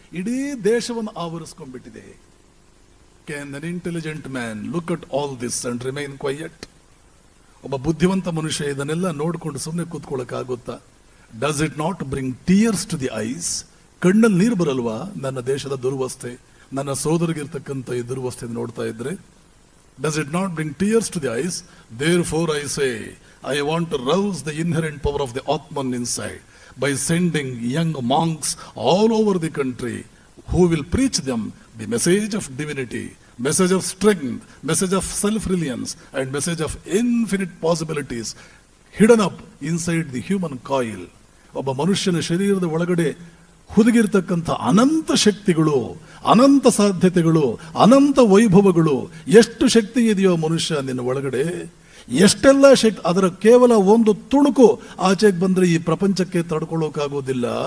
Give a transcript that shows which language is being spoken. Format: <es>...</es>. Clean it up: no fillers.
<kn>ಇಡೀ ದೇಶವನ್ನು ಆವರಿಸ್ಕೊಂಡ್ಬಿಟ್ಟಿದೆ.</kn> <en>Can an intelligent man look at all this and remain quiet?</en> <kn>ಒಬ್ಬ ಬುದ್ಧಿವಂತ ಮನುಷ್ಯ ಇದನ್ನೆಲ್ಲ ನೋಡ್ಕೊಂಡು ಸುಮ್ಮನೆ ಕೂತ್ಕೊಳ್ಳೋಕ್ಕಾಗುತ್ತಾ?</kn> <en>Does it not bring tears to the eyes?</en> <kn>ಕಣ್ಣಲ್ಲಿ ನೀರು ಬರಲ್ವಾ ನನ್ನ ದೇಶದ ದುರ್ವಸ್ಥೆ, ನನ್ನ ಸೋದರಿಗಿರ್ತಕ್ಕಂಥ ಈ ದುರ್ವಸ್ಥೆ ನೋಡ್ತಾ ಇದ್ರೆ?</kn> <en>Does it not bring tears to the eyes? Therefore I say I want to rouse the inherent power of the Atman inside by sending young monks all over the country who will preach them the message of divinity, message of strength, message of self-reliance and message of infinite possibilities hidden up inside the human coil.</en> <kn>ಒಬ್ಬ ಮನುಷ್ಯನ ಶರೀರದ ಒಳಗಡೆ ಹುದುಗಿರ್ತಕ್ಕಂಥ ಅನಂತ ಶಕ್ತಿಗಳು, ಅನಂತ ಸಾಧ್ಯತೆಗಳು, ಅನಂತ ವೈಭವಗಳು. ಎಷ್ಟು ಶಕ್ತಿ ಇದೆಯೋ ಮನುಷ್ಯ ನಿನ್ನ ಒಳಗಡೆ, ಎಷ್ಟೆಲ್ಲ ಶಕ್ತಿ, ಅದರ ಕೇವಲ ಒಂದು ತುಣುಕು ಆಚೆಗೆ ಬಂದ್ರೆ ಈ ಪ್ರಪಂಚಕ್ಕೆ ತಡ್ಕೊಳ್ಳೋಕ್ಕಾಗೋದಿಲ್ಲ.</kn>